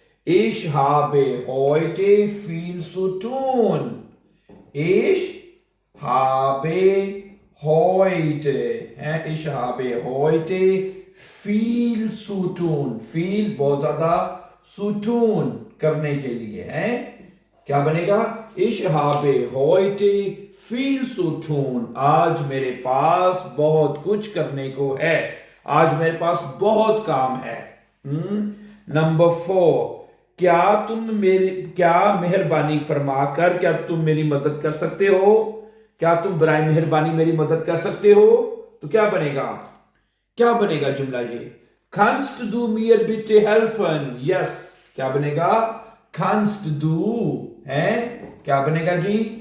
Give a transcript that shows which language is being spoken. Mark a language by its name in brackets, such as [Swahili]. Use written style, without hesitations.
[German] Ich habe heute viel zu tun। Ich habe heute [Hindi] है, [German] ich habe heute viel zu tun। viel [Hindi] बहुत ज्यादा, [German] zu tun [Hindi] करने के लिए है, क्या बनेगा? [German] Ich habe heute viel zu tun। [Hindi] आज मेरे पास बहुत कुछ करने को है, आज मेरे पास बहुत काम है। नंबर 4, क्या मेहरबानी फरमाकर क्या तुम मेरी मदद कर सकते हो? क्या तुम बराए मेहरबानी मेरी मदद कर सकते हो? तो क्या बनेगा, क्या बनेगा जुमला ये? [German] Kannst du mir bitte helfen? [Hindi] Yes, क्या बनेगा? [German] Kannst du [Hindi] है, क्या बनेगा जी?